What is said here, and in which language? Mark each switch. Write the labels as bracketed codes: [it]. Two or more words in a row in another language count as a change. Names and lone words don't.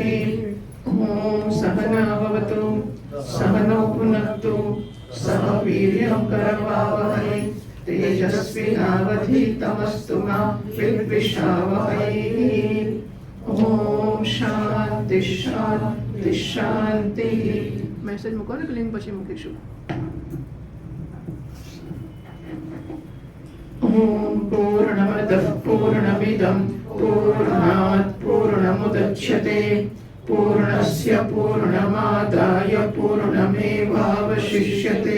[sa] ॐ सहना भवतु सहनौ भुनक्तु सह वीर्यं करवावहै तेजस्विनावधीतमस्तु मा विद्विषावहैः। ॐ शान्ति शान्ति शान्तिः। [gu] મેસેજ મૂકો ને લિંક પછી મૂકીશું. [sa] ॐ पूर्णमदः पूर्णमिदं पूर्णात् पूर्णमुदच्यते पूर्णस्य पूर्णमादाय पूर्णमेवावशिष्यते.